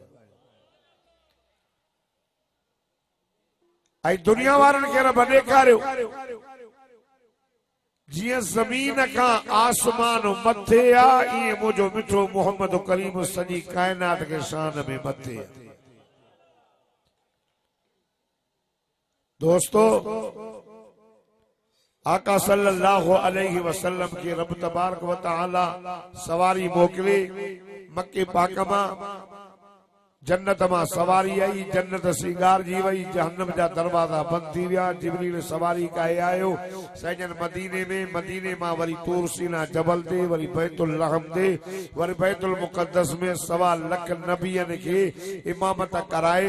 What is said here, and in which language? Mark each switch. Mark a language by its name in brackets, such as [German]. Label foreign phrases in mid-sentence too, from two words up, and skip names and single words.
[Sindhi] ऐं दुनिया वारनि खे रब ॾेखारियो जीअं ज़मीन खां आसमान मथे आ, ईअं मुंहिंजो मिठो मोहम्मद करीम सॼी काइनात के शान में मथे आ। दोस्तों, आका [Arabic] صلى الله عليه وسلم [Sindhi] के रब [Arabic] تبارك وتعالى [Sindhi] सवारी मोकले, मक्के पाक मां जन्नत मां सवारी आई, जन्नत सिंगार जी वई, जहन्नम जा दरवाजा बंद थी विया। जिब्रील सवारी काए आयो सजन मदीने मां वरी तूर सीना जबल ते, वरी बैतुल रहम ते, वरी बैतुल मुक़द्दस में 1.25 लाख नबियन के इमामत कराए।